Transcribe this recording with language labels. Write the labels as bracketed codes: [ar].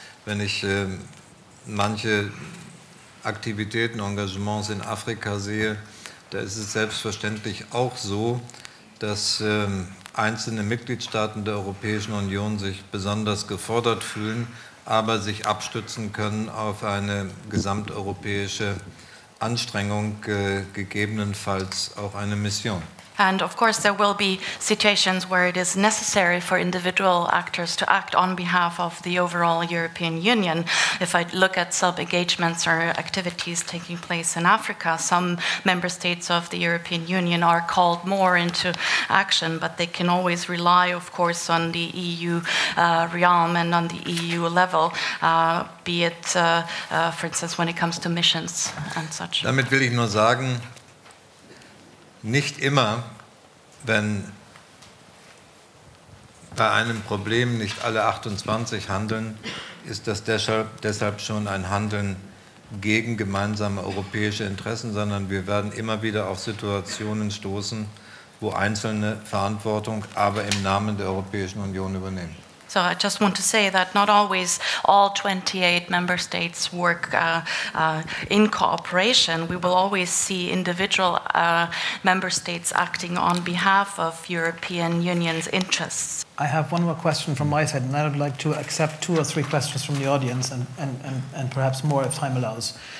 [de] Wenn ich manche Aktivitäten, Engagements in Afrika sehe, da ist es selbstverständlich auch so, dass einzelne Mitgliedstaaten der Europäischen Union sich besonders gefordert fühlen, aber sich abstützen können auf eine gesamteuropäische Anstrengung, gegebenenfalls auch eine Mission. [en] And of course, there will be situations where it is necessary for individual actors to act on behalf of the overall European Union. If I look at sub-engagements or activities taking place in Africa, some member states of the European Union are called more into action, but they can always rely, of course, on the EU realm and on the EU level, be it, for instance, when it comes to missions and such. [de] Damit will ich nur sagen, nicht immer, wenn bei einem Problem nicht alle 28 handeln, ist das deshalb schon ein Handeln gegen gemeinsame europäische Interessen, sondern wir werden immer wieder auf Situationen stoßen, wo Einzelne Verantwortung aber im Namen der Europäischen Union übernehmen. [en] So I just want to say that not always all 28 member states work in cooperation. We will always see individual member states acting on behalf of European Union's interests. I have one more question from my side, and I would like to accept 2 or 3 questions from the audience and perhaps more if time allows.